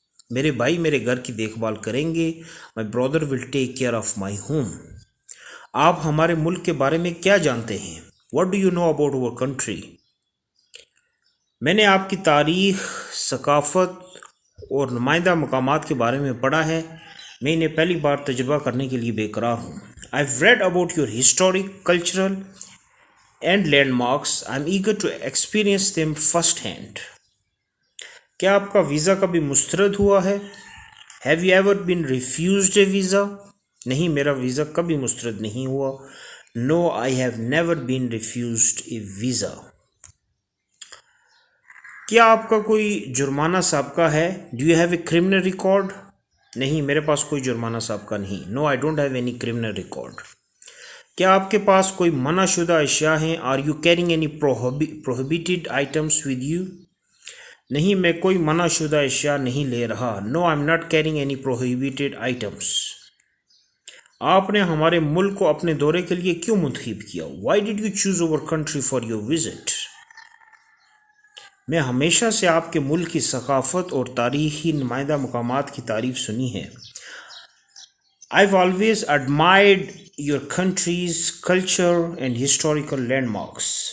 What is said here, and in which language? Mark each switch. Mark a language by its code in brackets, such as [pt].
[ur] میرے بھائی میرے گھر کی دیکھ بھال کریں گے. [en] My brother will take care of my home. [ur] آپ ہمارے ملک کے بارے میں کیا جانتے ہیں؟ [en] What do you know about our country? [ur] میں نے آپ کی تاریخ، ثقافت اور نمائندہ مقامات کے بارے میں پڑھا ہے. میں انہیں پہلی بار تجربہ کرنے کے لیے بے قرار ہوں. [en] I've read about your historic, cultural and landmarks. I'm eager to experience them first hand. [ur] کیا آپ کا ویزا کبھی مسترد ہوا ہے؟ [en] Have you ever been refused a visa? [ur] نہیں، میرا ویزا کبھی مسترد نہیں ہوا. [en] No, I have never been refused a visa. [ur] کیا آپ کا کوئی جرمانہ سابقہ ہے؟ [en] Do you have a criminal record? [ur] نہیں، میرے پاس کوئی جرمانہ سابقہ نہیں. [en] No, I don't have any criminal record. [ur] کیا آپ کے پاس کوئی منع شدہ اشیاء ہیں؟ [en] Are you carrying any prohibited items with you? [ur] نہیں، میں کوئی منع شدہ اشیاء نہیں لے رہا. [en] No, I'm not carrying any prohibited items. [ur] آپ نے ہمارے ملک کو اپنے دورے کے لیے کیوں منتخب کیا؟ [en] Why did you choose our country for your visit? [ur] میں ہمیشہ سے آپ کے ملک کی ثقافت اور تاریخی نمائندہ مقامات کی تعریف سنی ہے. [en] I've always admired your country's culture and historical landmarks.